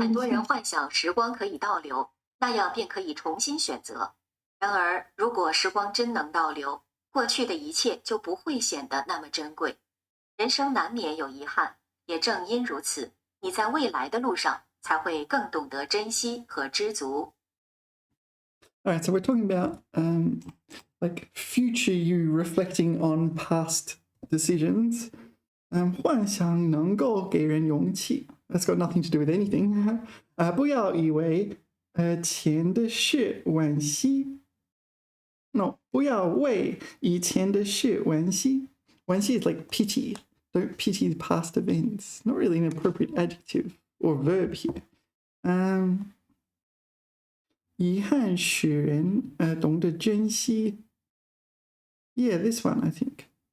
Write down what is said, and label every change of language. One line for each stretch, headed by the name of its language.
Chinese: 很多人幻想时光可以倒流，那样便可以重新选择。然而，如果时光真能倒流，过去的一切就不会显得那么珍贵。人生难免有遗憾，也正因如此，你在未来的路上才会更懂得珍惜和知足。
English: All right, so we're talking about like future you reflecting on past decisions.
Chinese: 幻想能够给人勇气.
English: That's got nothing to do with anything.
Chinese: 不要以为前的事惋惜. No, 不要为以前的事惋惜.
English: 惋惜 is like pity. Don't pity the past events. Not really an appropriate adjective or verb here.
Chinese: 遗憾使人懂得珍惜.
English: Yeah, this one, I think.